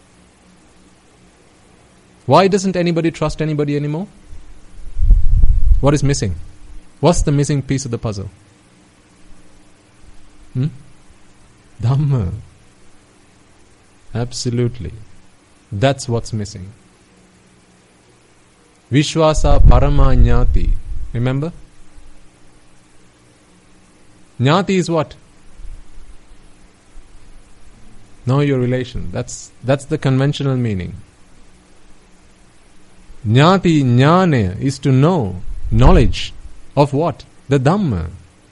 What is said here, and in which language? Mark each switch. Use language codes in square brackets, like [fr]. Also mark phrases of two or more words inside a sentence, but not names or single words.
[en] Why doesn't anybody trust anybody anymore? What is missing? What's the missing piece of the puzzle? Dhamma. Absolutely. That's what's missing. [pi] Vishwasa parama jnati. [en] Remember? Jnati is what? Know your relation. That's the conventional meaning. [pi] Jnati jnane [en] is to know, knowledge of what?